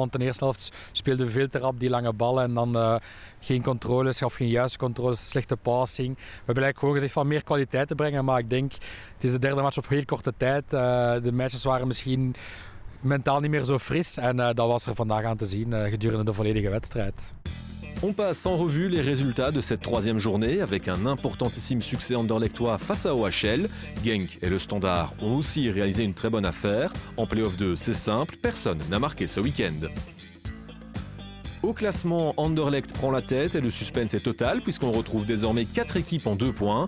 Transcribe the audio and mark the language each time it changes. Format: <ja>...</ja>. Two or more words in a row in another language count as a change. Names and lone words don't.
<nl>Want in de eerste helft speelden we veel te rap die lange ballen. En dan geen controles of geen juiste controles, slechte passing. We hebben eigenlijk gewoon gezegd van meer kwaliteit te brengen. Maar ik denk, het is de derde match op heel korte tijd. De matches waren misschien mentaal niet meer zo fris. En dat was er vandaag aan te zien gedurende de volledige wedstrijd.</nl> <fr>On passe en revue les résultats de cette troisième journée avec un importantissime succès anderlechtois face à OHL. Genk et le Standard ont aussi réalisé une très bonne affaire. En play-off 2, c'est simple, personne n'a marqué ce week-end. Au classement, Anderlecht prend la tête et le suspense est total puisqu'on retrouve désormais 4 équipes en 2 points.</fr>